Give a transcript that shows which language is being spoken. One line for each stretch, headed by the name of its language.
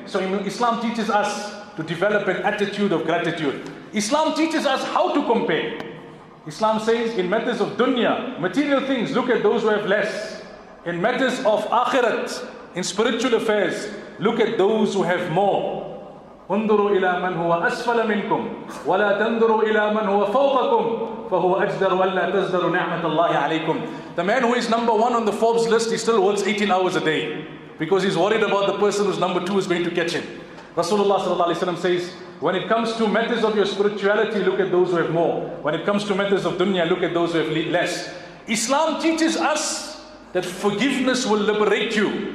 English: So Islam teaches us to develop an attitude of gratitude. Islam teaches us how to compare. Islam says in matters of dunya, material things, look at those who have less. In matters of akhirat, in spiritual affairs, look at those who have more.
Arabic: انظروا إلى من هو أسفل منكم ولا تنظروا إلى من هو فوقكم فهو أجدر ألا تزدروا نعمة الله عليكم.
English: The man who is number 1 on the Forbes list, he still works 18 hours a day because he's worried about the person who's number 2 is going to catch him. Rasulullah sallallahu alaihi wasallam says, when it comes to matters of your spirituality, look at those who have more. When it comes to matters of dunya, look at those who have less. Islam teaches us that forgiveness will liberate you.